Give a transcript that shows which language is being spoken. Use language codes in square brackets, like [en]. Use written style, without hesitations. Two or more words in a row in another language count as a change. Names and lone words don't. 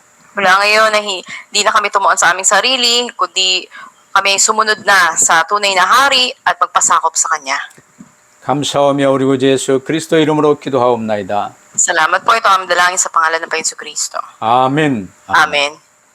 [tl] Mula ngayon na hindi na kami tumuon sa aming sarili, kundi kami sumunod na sa tunay na hari at magpasakop sa Kanya. [ko] 감사하며 우리 구주 예수 그리스도 이름으로 기도하옵나이다. [tl] Salamat po, ito ang aming dalangin sa pangalan ng Panginoon Kristo. [ko] 아멘. [tl] Amen.